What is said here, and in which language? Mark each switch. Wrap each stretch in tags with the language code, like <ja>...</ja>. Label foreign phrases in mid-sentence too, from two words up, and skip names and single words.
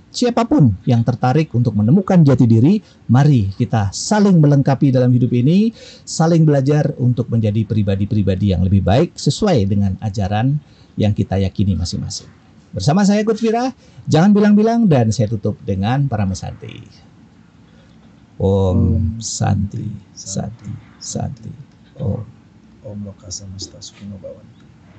<id>Siapapun yang tertarik untuk menemukan jati diri, mari kita saling melengkapi dalam hidup ini, saling belajar untuk menjadi pribadi-pribadi yang lebih baik sesuai dengan ajaran yang kita yakini masing-masing. Bersama saya Coach Vira, jangan bilang-bilang dan saya tutup dengan Paramasanti.</id> <sa>Om Santi, Santi, Santi. Om Loka Samasta Sukhino Bhavantu.</sa>